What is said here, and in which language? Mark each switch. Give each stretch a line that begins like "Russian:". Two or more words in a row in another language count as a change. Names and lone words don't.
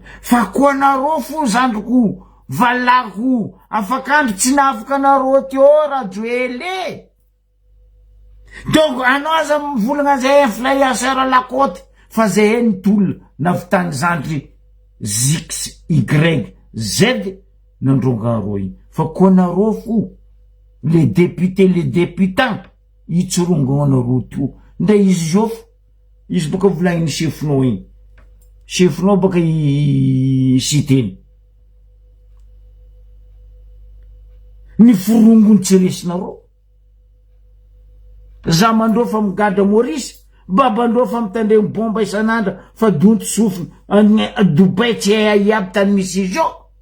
Malagasy: Fa koa nareo fo zandriko valako afakandro tsy nafaka nareo teo rajoele. Donc anao aza mivolagna zay influenceur lakoty fa zay nitolona navitany zandry XYZ nandronga roy. Fa koa nareo fo
French: les députés les députants
Malagasy: itsorongana nareo teo. Nda izy zofo izy boka volagny chefinao igny. Chefinao boka siteny. Ny forongony tsy resinareo. Zamandreo fa migada Maurice, babandreo fa mitandre bomba isanandra fa donto sofina Dubai tsy iaby tany misy izy ao.